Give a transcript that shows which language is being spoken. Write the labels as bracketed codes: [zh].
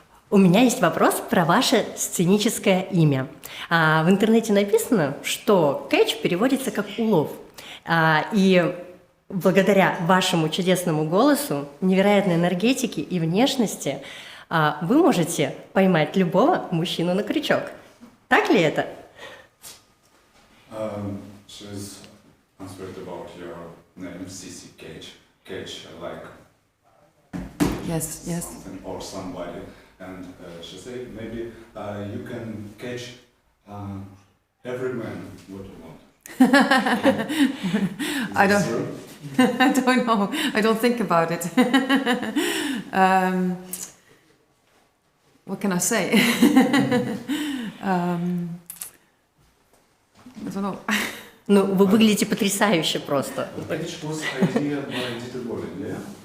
[ru] У меня есть вопрос про ваше сценическое имя. В интернете написано, что catch переводится как улов. И благодаря вашему чудесному голосу, невероятной энергетике и внешности вы можете поймать любого мужчину на крючок. Так ли это? [en] She's answered about your name, CC Catch. Catch like Yes, yes. something or somebody. And she said maybe you can catch every man what you want. I don't know. I don't think about it. What can I say? I don't know. [ru] Ну, вы выглядите потрясающе просто. [en] Catch was idea by Dieter Bohlen, yeah?